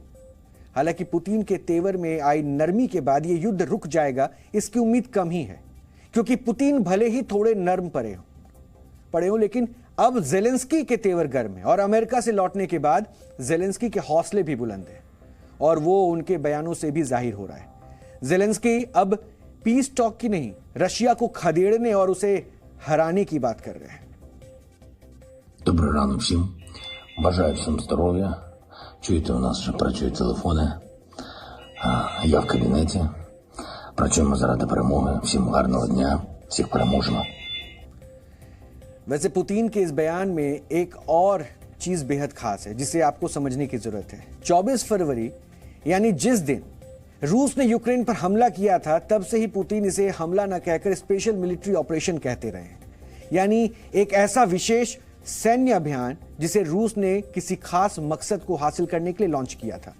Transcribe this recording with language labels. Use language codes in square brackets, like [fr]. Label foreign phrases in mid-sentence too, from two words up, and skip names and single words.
[hi] हालांकि पुतिन के तेवर में आई नरमी के बाद यह युद्ध रुक जाएगा इसकी उम्मीद कम ही है, क्योंकि पुतिन भले ही थोड़े नर्म पड़े हो लेकिन अब जेलेंस्की के तेवर गर्म है और अमेरिका से लौटने के बाद जेलेंस्की के हौसले भी बुलंद हैं और वो उनके बयानों से भी जाहिर हो रहा है। जेलेंस्की अब [en] peace talk [hi] की नहीं, रशिया को खदेड़ने और उसे हराने की बात कर रहे हैं। [uk] Добрий ранок всім. Бажаю всім здоров'я. Чуєте, у нас ще працюють телефони. Я в кабінеті. Працюємо заради перемоги. Всім гарного дня. Всіх переможемо. [hi] वैसे पुतिन के इस बयान में एक और चीज बेहद खास है जिसे आपको समझने की जरूरत है। 24 फरवरी यानी जिस दिन रूस ने यूक्रेन पर हमला किया था, तब से ही पुतिन इसे हमला न कहकर [en] special military operation [hi] कहते रहे हैं, यानी एक ऐसा विशेष सैन्य अभियान जिसे रूस ने किसी खास मकसद को हासिल करने के लिए लॉन्च किया था।